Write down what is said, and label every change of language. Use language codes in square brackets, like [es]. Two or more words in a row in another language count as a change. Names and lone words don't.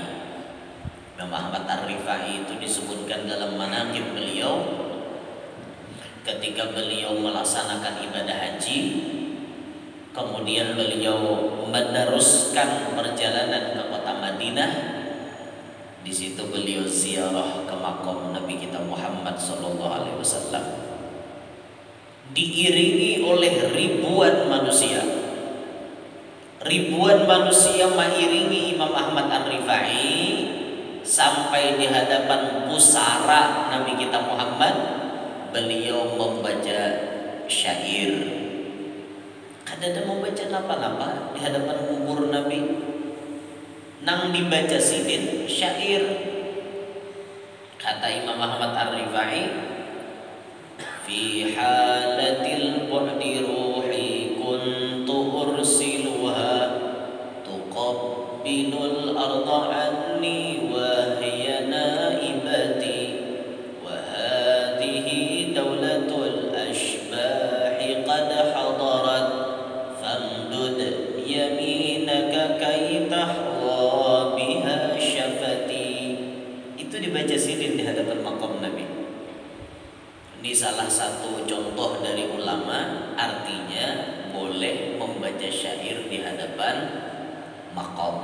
[id] Imam Ahmad Ar-Rifai itu disebutkan dalam manaqib beliau ketika beliau melaksanakan ibadah haji, kemudian beliau meneruskan perjalanan ke kota Madinah. Di situ beliau ziarah ke makam Nabi kita Muhammad SAW, diiringi oleh ribuan manusia. Ribuan manusia mengiringi Imam Ahmad Ar-Rifai sampai di hadapan pusara Nabi kita Muhammad. Beliau membaca syair. [bjn] Kada membaca napa-napa di hadapan kubur Nabi. Nang dibaca sidin syair. [id] Kata Imam Ahmad Ar-Rifai, [ar] في حالة البعد روحي كنت أرسلها تقبل الأرض عني وهي نائبتي وهذه دولة الأشباح قد حضرت فامدد يمينك كي تحظى بها شفتي. [id] Itu dibaca sidin di hadapan makam Nabi. Ini salah satu contoh dari ulama, artinya boleh membaca syair di hadapan maqam.